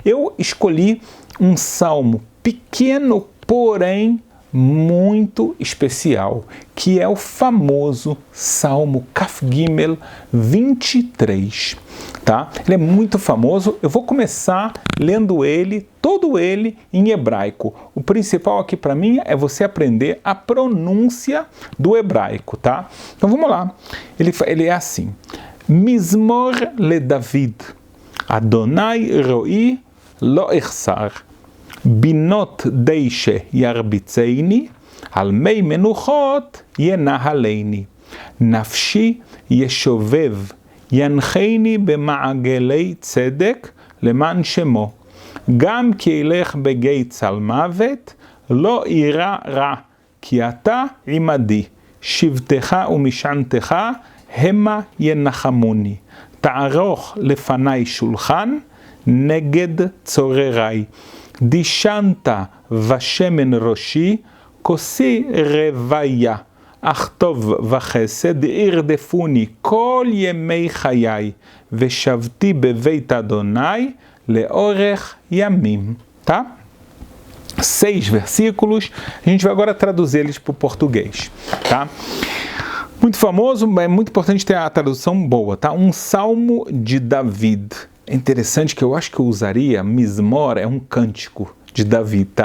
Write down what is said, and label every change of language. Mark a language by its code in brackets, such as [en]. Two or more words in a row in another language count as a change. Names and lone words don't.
[pt] Eu escolhi um salmo pequeno, porém muito especial, que é o famoso Salmo [he] כף גימל [pt] 23, tá? Ele é muito famoso. Eu vou começar lendo ele, todo ele em hebraico. O principal aqui para mim é você aprender a pronúncia do hebraico, tá? Então vamos lá. Ele é assim: [he] מזמור לדוד, אדוני רועי לא אחסר. בנאות דשא ירביצני, על מי מנוחות ינהלני. נפשי ישובב, ינחני במעגלי צדק למען שמו. גם כי ילך בגיא צל מוות, לא אירא רע, כי אתה עמדי. שבטך ומשענתך המה ינחמוני. תערוך לפני שולחן נגד צורריי. דישנת ושמן ראשי, כוסי רוויה. אך טוב וחסד ירדפוני כל ימי חיי, ושבתי בבית אדוני לאורך ימים. [pt] Tá? 6 versículos, a gente vai agora traduzir eles para o português, tá? Muito famoso, é muito importante ter a tradução boa, tá? Um salmo de David. É interessante que eu acho que eu usaria, Mizmor é um cântico de David, tá?